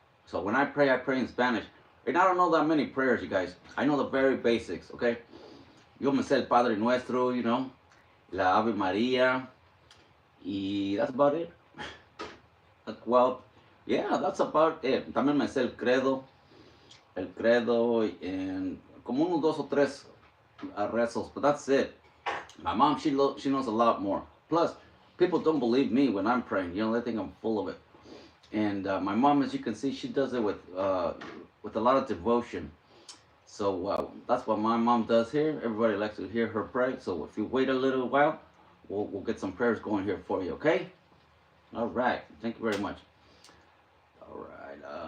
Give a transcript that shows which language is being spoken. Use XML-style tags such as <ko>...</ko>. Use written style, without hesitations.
<en>So when I pray in Spanish. And I don't know that many prayers, you guys. I know the very basics, okay?</en> <es>Yo me sé el Padre Nuestro, la Ave María, y</es> <en>that's about it. Well, yeah, that's about it.</en> <es>También me sé el credo,</es> <en>and</en> <es>como unos dos o tres rezos,</es> <en>but that's it. My mom, she knows a lot more. Plus, people don't believe me when I'm praying. They think I'm full of it. And my mom, as you can see, she does it with a lot of devotion. So that's what my mom does here. Everybody likes to hear her pray. So if you wait a little while, we'll get some prayers going here for you, okay? All right. Thank you very much. All right.</en>